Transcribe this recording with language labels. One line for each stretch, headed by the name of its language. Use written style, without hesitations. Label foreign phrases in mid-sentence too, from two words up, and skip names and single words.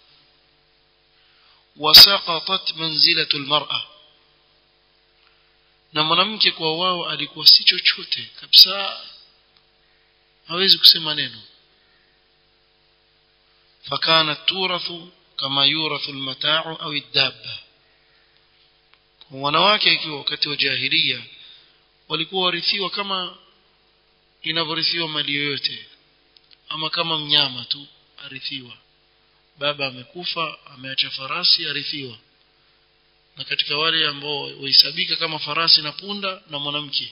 Arabic: وسقطت منزلة المرأة,
Swahili: na mwanamke kwa wao alikuwa si chochote kabisa, hawezi kusema neno.
Arabic: فكانت تورث كما يورث المتاع أو الدابة.
Swahili: wanawake ikiwa wakati wa jahiliya walikuwa warithiwa kama inavyorithiwa mali yoyote, ama kama mnyama tu arithiwa. Baba amekufa ameacha farasi arithiwa, na katika wale ambao wahesabika kama farasi na punda na mwanamke.